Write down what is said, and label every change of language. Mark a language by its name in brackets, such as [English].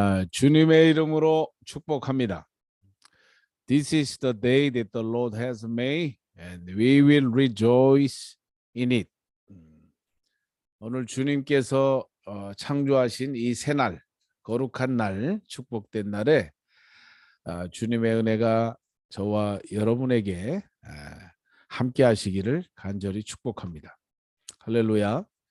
[Korean] 주님의 이름으로 축복합니다. [English] This is the day that the Lord has made, and we will rejoice in it. [Korean] 오늘 주님께서 창조하신 이 새날, 거룩한 날, 축복된 날에 주님의 은혜가 저와 여러분에게 함께 하시기를 간절히 축복합니다. 할렐루야.